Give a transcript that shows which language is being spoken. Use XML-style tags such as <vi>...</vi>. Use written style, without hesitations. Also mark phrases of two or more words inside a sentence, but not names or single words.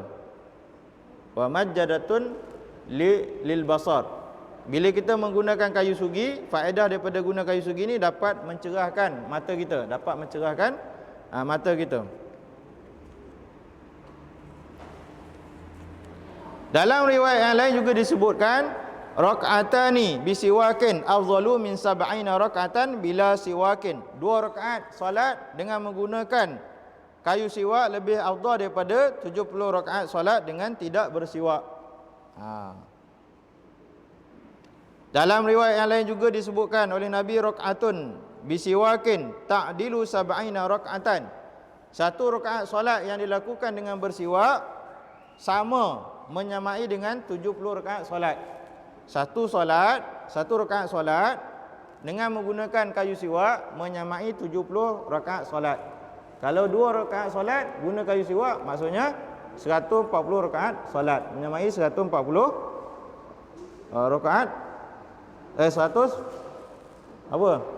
<ar>ومجدة للبصر.</ar> <ms>Bila kita menggunakan kayu sugi, faedah daripada guna kayu sugi ni dapat mencerahkan mata kita, mata kita. Dalam riwayat yang lain juga disebutkan</ms> <ar>ركعتان بسواك أفضل من 70 ركعة بلا سواك.</ar> <ms>2 rakaat solat dengan menggunakan kayu siwak lebih afdal daripada 70 rakaat solat dengan tidak bersiwak. Dalam riwayat yang lain juga disebutkan oleh Nabi</ms> <ar>ركعة بسواك تعدل 70 ركعة.</ar> <ms>1 rakaat solat yang dilakukan dengan bersiwak sama menyamai dengan 70 rakaat solat. 1 rakaat solat dengan menggunakan kayu siwak menyamai 70 rakaat solat. Kalau 2 rakaat solat guna kayu siwak, maksudnya 140 rakaat solat, menyamai 140 rakaat 100 apa?</ms>